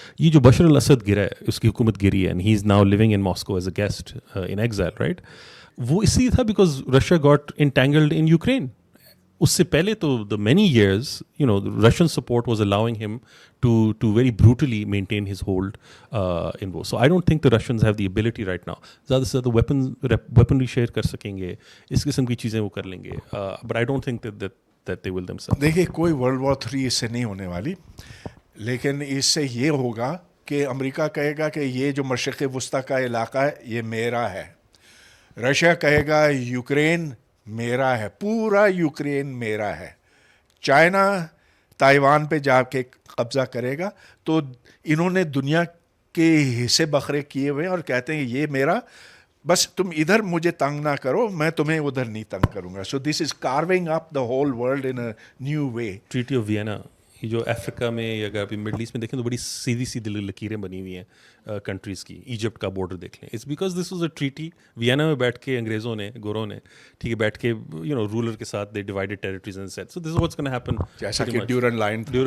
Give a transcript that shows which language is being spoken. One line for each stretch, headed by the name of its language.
Urdu: یہ جو بشر الاسد گرا ہے, اس کی حکومت گری ہے,
English: and he is now living in Moscow as a guest in exile,
Urdu: right? وہ اس لیے تھا
English: because Russia got entangled in Ukraine.
Urdu: اس سے پہلے تو
English: the many years, the Russian support was allowing him to very brutally maintain his hold in war. So I don't think the Russians have the ability right now.
Urdu: زیادہ سے زیادہ weaponry share کر سکیں گے, اس قسم کی چیزیں وہ کر لیں گے,
English: but I don't think that they will themselves.
Urdu: دیکھیے کوئی World War 3 اس سے نہیں ہونے والی, لیکن اس سے یہ ہوگا کہ امریکہ کہے گا کہ یہ جو مشرق وسطیٰ کا علاقہ ہے یہ میرا ہے, رشیا کہے گا یوکرین میرا ہے, پورا یوکرین میرا ہے, چائنا تائیوان پہ جا کے قبضہ کرے گا. تو انہوں نے دنیا کے حصے بکھرے کیے ہوئے ہیں اور کہتے ہیں یہ میرا, بس تم ادھر مجھے تنگ نہ کرو, میں تمہیں ادھر نہیں تنگ کروں گا.
English: So this is carving up the whole world in a new way.
Urdu: Treaty of وینا, یہ جو افریقہ میں یا اگر ابھی مڈل ایسٹ میں دیکھیں تو بڑی سیدھی سیدھی لکیریں بنی ہوئی ہیں کنٹریز کی. ایجپٹ کا بارڈر دیکھ لیں,
English: It's because this was a treaty.
Urdu: وینا میں بیٹھ کے انگریزوں نے, گوروں نے, ٹھیک ہے, بیٹھ کے رولر کے ساتھ
English: They divided territories and set. So this is what's gonna happen,
Urdu: جیسا کہ ڈیورن لائن.